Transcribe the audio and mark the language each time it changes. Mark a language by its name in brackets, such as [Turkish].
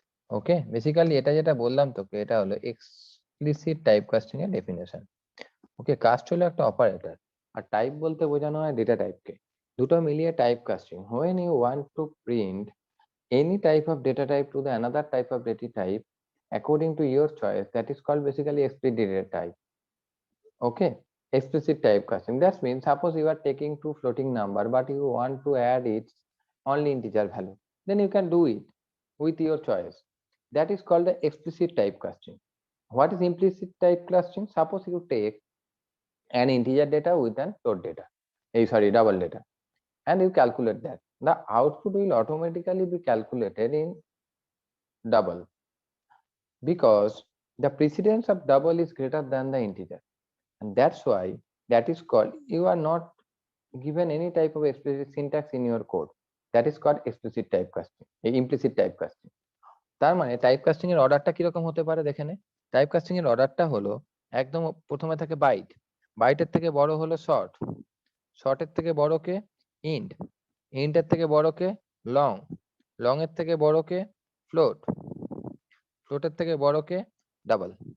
[Bangla] ওকে, basically এটা যেটা বললাম তোকে এটা হলো এক্সপ্লিসিট টাইপ কাস্টিং এর ডেফিনেশন। ওকে, কাস্ট হলো একটা অপারেটর আর টাইপ বলতে বোঝানো হয় ডেটা টাইপকে, দুটো মিলিয়ে type casting. [English] when you want to print any type of data type to the another type of data type according to your choice, that is called basically explicit data type. Okay, explicit type casting, that means suppose you are taking two floating number but you want to add its only integer value, then you can do it with your choice. That is called the explicit type casting. What is implicit type casting? Suppose you take an integer data with an float data, double data, and you calculate that, the output will automatically be calculated in double because the precedence of double is greater than the integer, and that's why that is called, you are not given any type of explicit syntax in your code, that is called explicit typecasting, implicit typecasting. [Bangla] তার মানে type casting এর অর্ডারটা কিরকম হতে পারে দেখে নে। Type casting এর অর্ডারটা হলো একদম প্রথমে থাকে বাইট, বাইটের থেকে বড় হলো শর্ট, শর্টের থেকে বড় কে ইন্ট, ইন্টের থেকে বড় কে লং, লং এর থেকে বড় কে ফ্লোট, ফ্লোটের থেকে বড় কে ডাবল।